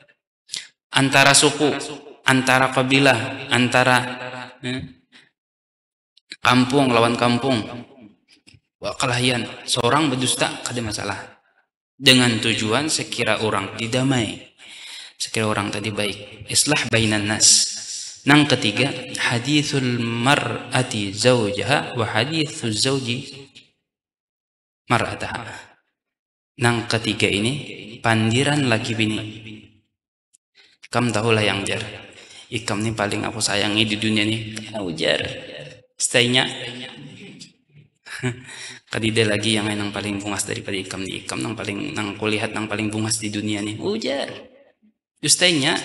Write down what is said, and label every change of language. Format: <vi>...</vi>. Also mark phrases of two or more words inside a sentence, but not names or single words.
<bjn>Antara suku, antara kabilah, antara kampung lawan kampung, wa kalahian seorang berdusta kada masalah, dengan tujuan sekira orang didamai, sekira orang tadi baik,</bjn> <ar>إصلاح بين الناس.</ar> <bjn>Nang ketiga,</bjn> <ar>حديث المرأة زوجها وحديث الزوج امرأته.</ar> <bjn>Nang ketiga ini pandiran laki bini. Kam tahulah yang jar, ikam ni paling aku sayangi di dunia ni, ujar staynya. Kadida lagi yang nang paling bungas daripada ikam ni, ikam nang paling nang kulihat nang paling bungas di dunia ni, ujar staynya.</bjn>